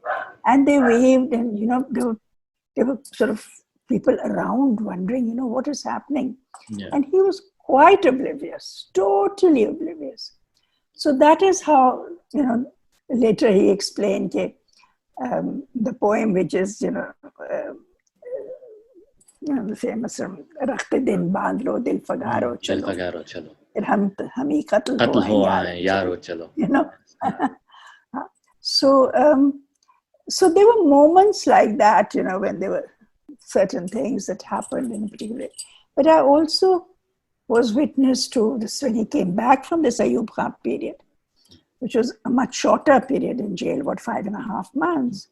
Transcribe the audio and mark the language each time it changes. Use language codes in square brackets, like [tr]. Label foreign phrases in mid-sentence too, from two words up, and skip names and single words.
[en] And they waved, and, there were sort of people around wondering, what is happening? Yeah. And he was quite oblivious, totally oblivious. So that is how, later he explained the poem, which is, the famous [ur] "رکھتے دن باندھ لو، دل فگارو چلو." ہم قتل ہو آئے، یارو چلو. [en] So there were moments like that, when there were certain things that happened in a particular way. But I also was witness to this when he came back from this Ayub Khan period, which was a much shorter period in jail, 5.5 months.